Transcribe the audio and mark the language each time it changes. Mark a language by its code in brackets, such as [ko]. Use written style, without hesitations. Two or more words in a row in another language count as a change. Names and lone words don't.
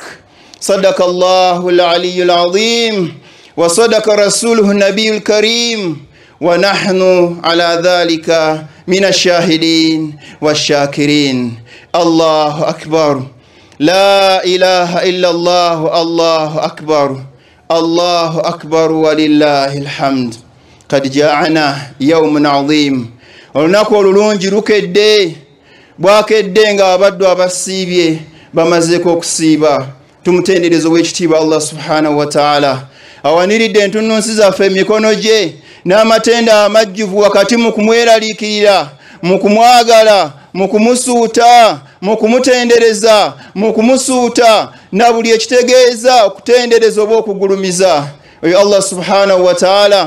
[ar] صدق الله العلي العظيم وصدق رسوله النبي الكريم، ونحن على ذلك من الشاهدين والشاكرين. الله أكبر. لا إله إلا الله. الله أكبر الله أكبر ولله الحمد. قد جاءنا يوم عظيم. [lg] olunaku olulungi lukedde. Bwakedde nga abaddu abasiibye bamazeko okusiiba. Tumutenderezo w'ekitiibwa [ar] الله سبحانه وتعالى. [lg] Awaniridde entunnunsi zaffe emikono gye n'amatenda amajjuvu wakati mu kumweraliikirira mukumwagala mukumusuuta mukumutendereza mukumusuuta na buli ekitegeeza okutendereza oba okugulumiza oyo [ar] الله سبحانه وتعالى